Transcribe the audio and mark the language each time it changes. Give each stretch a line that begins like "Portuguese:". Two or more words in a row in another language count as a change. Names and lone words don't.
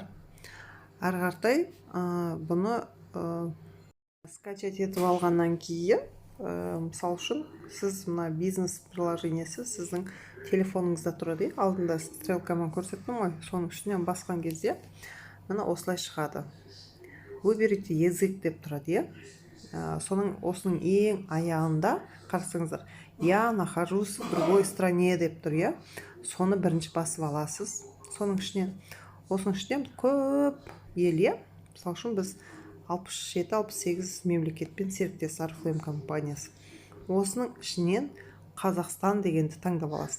Kazakh: Ары қаратай бұны скачать етіп алғаннан кейін, мысал үшін, сіз мына бизнес приложениесі сіздің телефоныңызда тұрады. Алдында стрелкамен көрсеттім ғой, соның үстінен басқан кезде мына осылай шығады.
Russian: Выберите язык
Kazakh: деп тұрады. Осының ең аяғында қарасаңыздар,
Russian: я нахожусь в другой стране
Kazakh: деп тұр. Соны бірінші басып аласыз. Осының ішінен көп ел, мысал үшін біз 67-68 мемлекетпен серіктес Oriflame компаниясы. Осының ішінен Қазақстан дегенді таңдап аласыз.